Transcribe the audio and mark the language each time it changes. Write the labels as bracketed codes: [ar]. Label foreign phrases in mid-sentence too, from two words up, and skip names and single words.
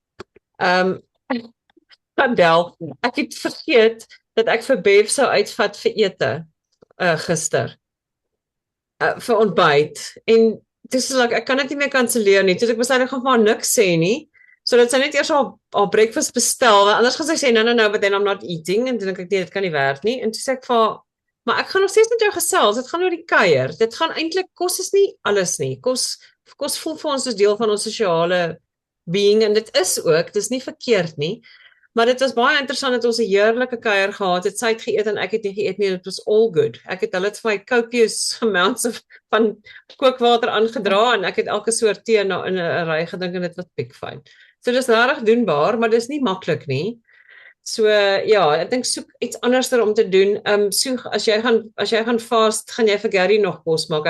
[af] Vandel, ek het vergeet dat ek vir Bev sou uitvat vir ete gister. Vir ontbyt. En dis like, ek kan dit nie meer kanselleer nie. Toe ek besluit ek gaan vir haar niks sê nie. Sodat sy net eers haar breakfast bestel, want anders gaan sy sê [en] no, but then I'm not eating, [af] en toe dink ek nee, dit kan nie werk nie. En toe sê ek vir haar, maar ek gaan nog steeds met jou gesels, dit gaan oor die kuier. Dit gaan eintlik, kos is nie alles nie. Kos voel vir ons as deel van ons sosiale being, en dit is ook, dis nie verkeerd nie. Maar dit was baie interessant dat ons 'n heerlike kuier gehad het. Sy het geëet en ek het nie geëet nie, en [en] it was all good. [af] Ek het hulle vir my [en] copious amounts [af] van kookwater aangedra en ek het elke soort tee in 'n ry gedink en dit was piekfyn. So dis regtig doenbaar, maar dis nie maklik nie. So ja, ek dink soek iets anderster om te doen. So as jy gaan fast, gaan jy vir Gary nog kos maak.